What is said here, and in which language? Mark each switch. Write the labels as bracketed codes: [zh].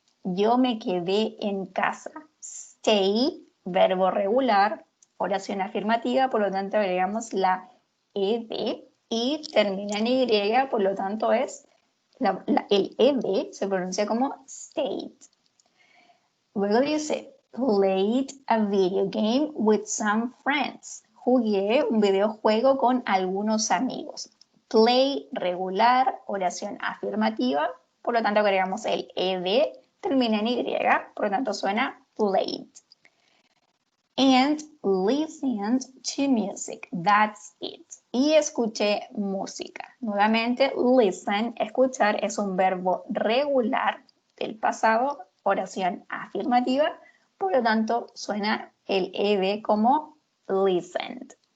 [es] Yo me quedé en casa. Stay, verbo regular, oración afirmativa, por lo tanto agregamos la ed y termina en y, por lo tanto es el ed se pronuncia como stayed. Luego dice, [en] played a video game with some friends. [es] Jugué un videojuego con algunos amigos. Play, regular, oración afirmativa, por lo tanto agregamos el ed, termina en y, por lo tanto suena played. [en] And listened to music, that's it. [es] Y escuché música. Nuevamente, listen, escuchar, es un verbo regular del pasado, oración afirmativa, por lo tanto suena el ed como listened.